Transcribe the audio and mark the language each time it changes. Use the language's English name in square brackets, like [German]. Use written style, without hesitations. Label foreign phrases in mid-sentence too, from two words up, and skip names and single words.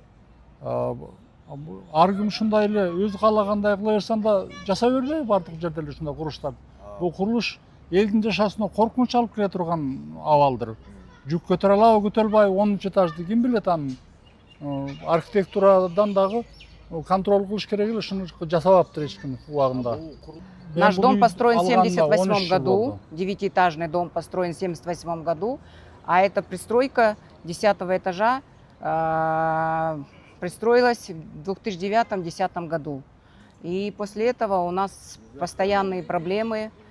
[Kyrgyz] Ар ким ушундай эле өзү каалагандай кыла берсем да жасай бербейби бардык жерде эле ушундай курулуштарды. Бул курулуш элдин жашоосуна коркунуч алып келе турган абалдыр. Жүк көтөрө алабы, көтөрө албайбы, 10 этажды ким билет анын. Архитектурадан дагы контроль кылыш керек эле, ушуну жасабаптыр эч ким убагында. [Russian] Наш дом построен в 1978 году, 9-этажный дом построен в 1978 году, а эта пристройка 10 этажа пристроилась в 2009-2010 году. И после этого у нас постоянные проблемы.